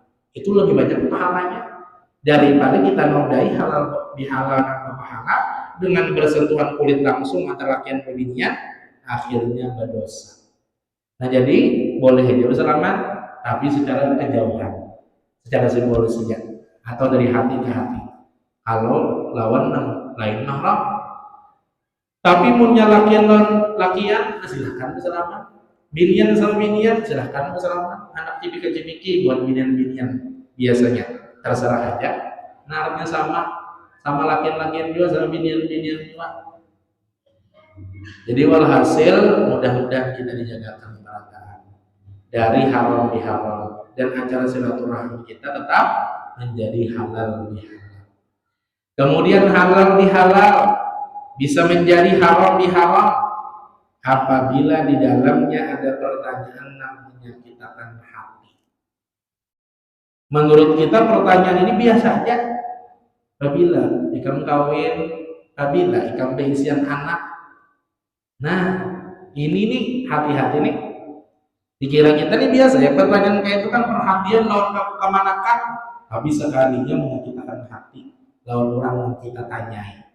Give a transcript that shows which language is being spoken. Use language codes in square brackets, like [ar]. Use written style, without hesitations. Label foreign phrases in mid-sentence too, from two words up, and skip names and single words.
[id] Itu lebih banyak pahalanya daripada kita nodai halal bihalal dan berpahala dengan bersentuhan kulit langsung antara lakian bebinian, akhirnya berdosa. Nah jadi boleh aja bersalaman tapi secara kejauhan, secara simbolisnya atau dari hati ke hati. Kalau lawan lain mahram, tapi punya lakian silahkan bersalaman. Binian sama binian silahkan bersalaman. Anak cipika-cipiki buat binian-binian biasanya terserah aja. Nah, artinya sama laki-laki juga, sama binian juga. Jadi walhasil mudah-mudahan kita dijaga kemerdekaan dari haram bihalal, dan acara silaturahmi kita tetap menjadi halal bihalal. Kemudian halal bihalal bisa menjadi haram biharam apabila di dalamnya ada pertanyaan yang menyakitkan hati. Menurut kita pertanyaan ini biasa aja. [bjn] Apabila ikam kawin, apabila ikam beisian anak. [id] Nah, ini nih hati-hati nih. Dikira kita nih biasa ya, pertanyaan kayak itu kan perhatian lawan kemanakan, tapi sekalinya menyakitkan hati lawan orang yang kita tanyai.